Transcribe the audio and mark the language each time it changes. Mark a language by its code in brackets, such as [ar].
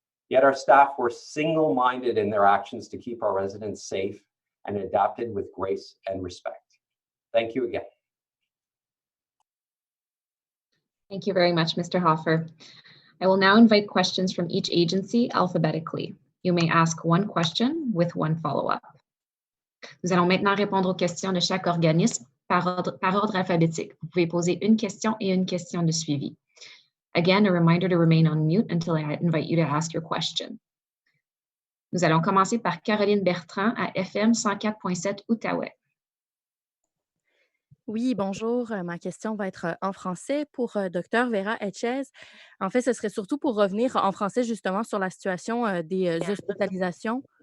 [en] Yet our staff were single-minded in their actions to keep our residents safe and adapted with grace and respect. Thank you again. Thank you very much, Mr. Hofer. I will now invite questions from each agency alphabetically. You may ask one question with one follow-up. [fr] Nous allons maintenant répondre aux questions de chaque organisme par ordre alphabétique. Vous pouvez poser une question et une question de suivi. [en] Again, a reminder to remain on mute until I invite you to ask your question. [fr] Nous allons commencer par Caroline Bertrand à FM 104.7 Outaouais. Oui, bonjour. Ma question va être en français pour Dr. Vera Etches. En fait, ce serait surtout pour revenir en français justement sur la situation des hospitalisations.